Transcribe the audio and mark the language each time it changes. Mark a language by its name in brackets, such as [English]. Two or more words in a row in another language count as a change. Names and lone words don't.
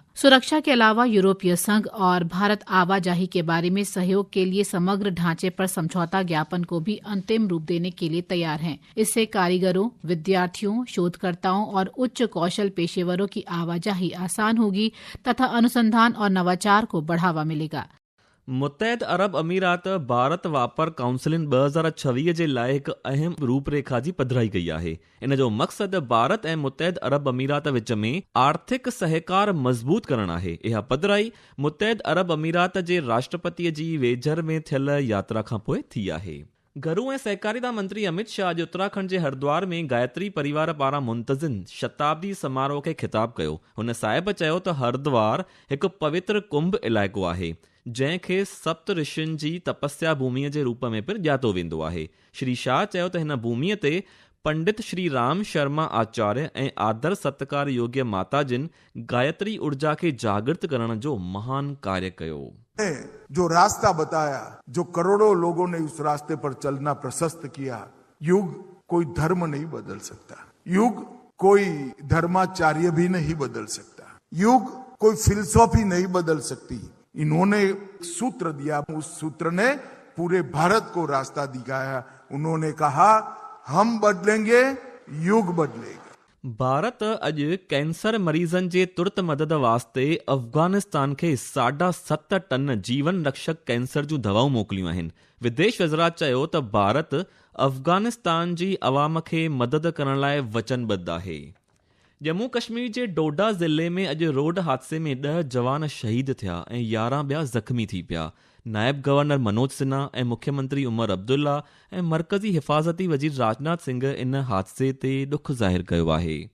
[Hindi] सुरक्षा के अलावा यूरोपीय संघ और भारत आवाजाही के बारे में सहयोग के लिए समग्र ढांचे पर समझौता ज्ञापन को भी अंतिम रूप देने के लिए तैयार हैं। इससे कारीगरों, विद्यार्थियों, शोधकर्ताओं और उच्च कौशल पेशेवरों की आवाजाही आसान होगी तथा अनुसंधान और नवाचार को बढ़ावा मिलेगा। [Sindhi] मुत्तहिद अरब अमीरात भारत वापार काउंसिल 2026 जे लाइ हिकु अहम रूपरेखा जी पधिराई कई आहे। इन जो मक़सदु भारत ऐं मुत्तहिद अरब अमीरात विच में आर्थिक सहकार मज़बूत करणु आहे। इहा पधिराई मुत्तहिद अरब अमीरात जे राष्ट्रपतिअ जी वेझर में थियल यात्रा खां पोइ थी आहे। गृह ऐं सहकारिता मंत्री अमित शाह अॼु उत्तराखंड जे हरिद्वार में गायत्री परिवार पारां मुंतज़िम शताब्दी समारोह खे ख़िताबु कयो। हुन साहिब चयो त हरिद्वार हिकु पवित्र कुंभ इलाइक़ो आहे जंहिंखे सप्त ऋषियुनि जी तपस्या भूमीअ जे रूप में पिणु ॼातो वेंदो आहे। श्री शाह चयो त हिन भूमीअ ते पंडित श्री राम शर्मा आचार्य ऐं आदर सत्कार योग्य माताजिन गायत्री ऊर्जा खे जागृत करण जो महान कार्य कयो। [Hindi] जो रास्ता बताया, जो करोड़ों लोगों ने उस रास्ते पर चलना प्रशस्त किया। युग कोई धर्म नहीं बदल सकता, युग कोई धर्माचार्य भी नहीं बदल सकता, युग कोई फिलॉसफी नहीं बदल सकती। इन्होंने सूत्र दिया, उस सूत्र ने पूरे भारत को रास्ता दिखाया। उन्होंने कहा हम बदलेंगे, युग बदलेगा। [Sindhi] भारत अॼु कैंसर मरीज़नि जे तुर्त मदद वास्ते अफ़गानिस्तान खे 7.5 टन जीवन रक्षक कैंसर जूं दवाऊं मोकिलियूं आहिनि। विदेश वज़रात चयो त भारत अफ़गानिस्तान जी अवाम खे मदद करण लाइ वचनबद्ध आहे। जम्मू कश्मीर जे डोडा ज़िले में अॼु रोड हादसे में 10 जवान शहीद थिया ऐं 11 ॿिया ज़ख़्मी थी पिया। नायब गवर्नर मनोज सिन्हा ऐं मुख्यमंत्री उमर अब्दुल्ला ऐं मरकज़ी हिफ़ाज़ती वज़ीर राजनाथ सिंह इन हादसे ते ॾुख ज़ाहिर कयो आहे।